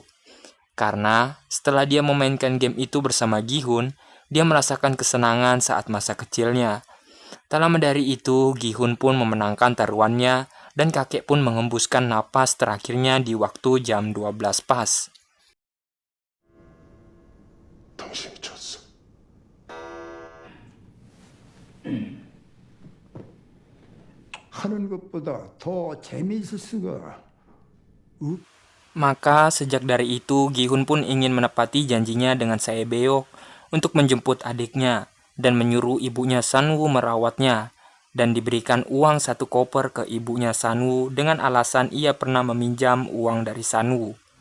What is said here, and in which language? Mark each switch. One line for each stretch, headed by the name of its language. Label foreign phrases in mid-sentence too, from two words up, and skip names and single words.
Indonesian: Karena setelah dia memainkan game itu bersama Gi-hun, dia merasakan kesenangan saat masa kecilnya. Tak lama dari itu, Gi-hun pun memenangkan taruhannya dan kakek pun mengembuskan napas terakhirnya di waktu jam 12 pas.
Korean: 당신이 졌어. 하는 것보다 더 재미있을 수가.
Indonesian: Maka sejak dari itu, Gi-hun pun ingin menepati janjinya dengan Sae-beok untuk menjemput adiknya dan menyuruh ibunya Sun-woo merawatnya dan diberikan uang 1 koper ke ibunya Sun-woo dengan alasan ia pernah meminjam uang dari Sun-woo.